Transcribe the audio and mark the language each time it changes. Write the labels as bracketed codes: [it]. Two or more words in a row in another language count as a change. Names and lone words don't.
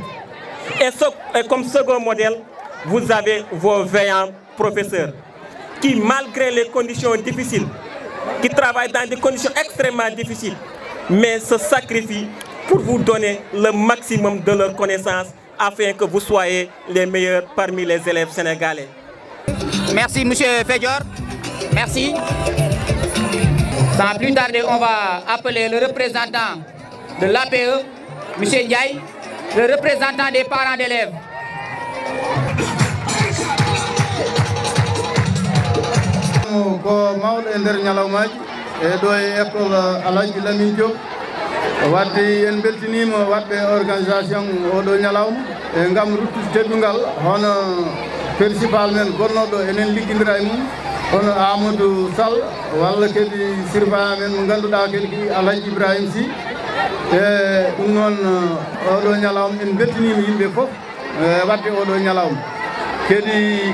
[fr] Et comme second modèle, vous avez vos veillants professeurs qui, malgré les conditions difficiles, qui travaillent dans des conditions extrêmement difficiles, mais se sacrifient pour vous donner le maximum de leurs connaissances afin que vous soyez les meilleurs parmi les élèves sénégalais. Merci M. Fedior. Merci. Sans plus tarder, on va appeler le représentant de l'APE, M. Ndiaye, le représentant des parents d'élèves. [ff] Ko mawɗo e nder ñalawmaji e ɗo e école Alaji Lamine Diop wadde en beltinima wadɓe organisation oɗo ñalawma e gam ruttude teddungal hono principal men gonnoɗo enen liggodira e mum hono Amadou Sall walla kadi surveillant men mo ganduɗa kadi Alaji Ibrahima Sy e ɗum noon oɗo ñalawma en beltinima yimɓe foof wadde oɗo ñalawma kadi